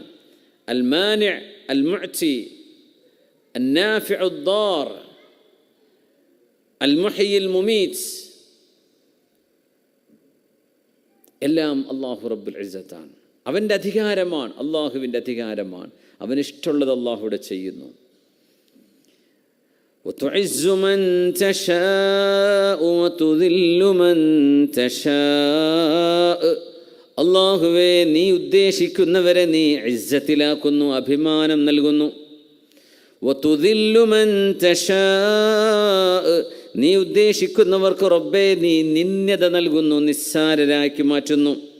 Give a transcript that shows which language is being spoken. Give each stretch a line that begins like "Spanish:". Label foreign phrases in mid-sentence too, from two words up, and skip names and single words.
Arabic: المانع المعطي النافع الضار المحيي المميت,
Malayalam: എല്ലാം അല്ലാഹു റബ്ബുൽ ഇസ്സത്താണ്. അവൻ്റെ അധികാരമാണ്, അള്ളാഹുവിൻ്റെ അധികാരമാണ്. അവനിഷ്ടമുള്ളത് അള്ളാഹുവിടെ ചെയ്യുന്നു.
Arabic: وتعز من تشاء وتذل من تشاء,
Malayalam: അള്ളാഹുവേ നീ ഉദ്ദേശിക്കുന്നവരെ നീ ഇസ്സത്തിലാക്കുന്നു, അഭിമാനം നൽകുന്നു.
Arabic: وتذل من تشاء,
Malayalam: നീ ഉദ്ദേശിക്കുന്നവർക്ക് റബ്ബേ നീ നിന്ദ്യത നൽകുന്നു, നിസ്സാരരാക്കി മാറ്റുന്നു.